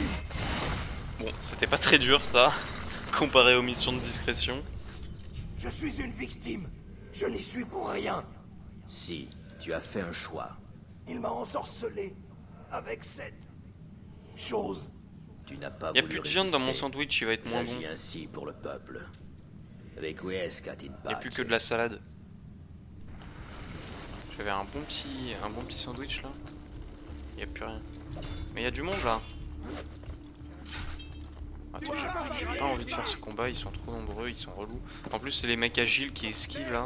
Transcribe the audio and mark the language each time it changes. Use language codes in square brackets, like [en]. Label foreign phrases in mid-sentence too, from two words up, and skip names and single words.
[fr] Bon, c'était pas très dur ça, comparé aux missions de discrétion. Je suis une victime. Je n'y suis pour rien. Si, tu as fait un choix. Il m'a ensorcelé avec cette chose. Tu n'as pas Y a voulu plus de viande dans mon résister. sandwich, il va être moins bon. J'agis ainsi pour le peuple. [la] Requiescat in pace. [fr] Y a plus que de la salade. J'avais un bon petit sandwich là. Y a plus rien. Mais y a du monde là. Attends, j'ai pas envie de faire ce combat, ils sont trop nombreux, ils sont relous. En plus, c'est les mecs agiles qui esquivent là.